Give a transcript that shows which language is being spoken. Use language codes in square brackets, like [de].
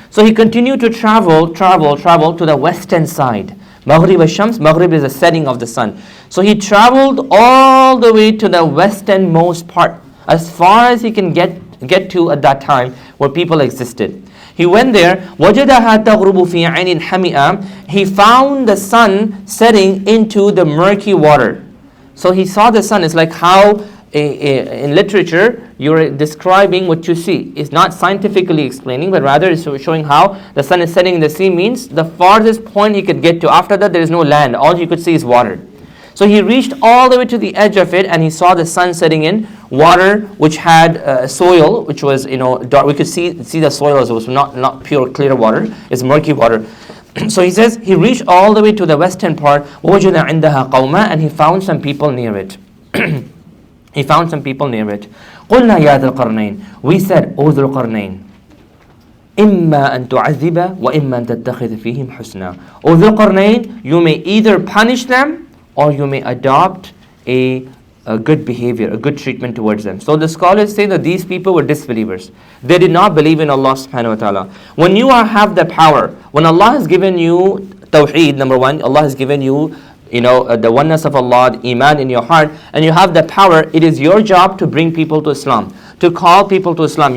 [en] So he continued to travel to the western side. Maghrib al-Shams, Maghrib is the setting of the sun. So he traveled all the way to the westernmost part, as far as he can get to at that time where people existed. He went there, [ar] وَجَدَهَا تَغْرُبُ فِي عَيْنٍ حَمِئًا. [en] He found the sun setting into the murky water. So he saw the sun. It's like how in literature you're describing what you see. It's not scientifically explaining, but rather it's showing how the sun is setting in the sea means the farthest point he could get to. After that there is no land. All you could see is water. So he reached all the way to the edge of it and he saw the sun setting in water which had soil, which was dark. We could see the soil as it was not pure clear water. It's murky water. So he says he reached all the way to the western part. [ar] وَوَجَدَ عِنْدَهَا قَوْمًا. [en] And he found some people near it. He found some people near it. [ar] قُلْنَا يَا ذَا الْقَرْنَيْنِ. [en] We said, O Dhul Qarnayn, [ar] إِمَّا أَن تُعَذِّبَ وَإِمَّا أَن تَتَّخِذَ فِيهِمْ حُسْنًا. [en] O Dhul Qarnayn, you may either punish them or you may adopt a good behavior, a good treatment towards them. So the scholars say that these people were disbelievers. They did not believe in Allah subhanahu wa ta'ala. When you have the power, when Allah has given you tawheed, number one, Allah has given you the oneness of Allah, the iman in your heart, and you have the power, it is your job to bring people to Islam, to call people to Islam.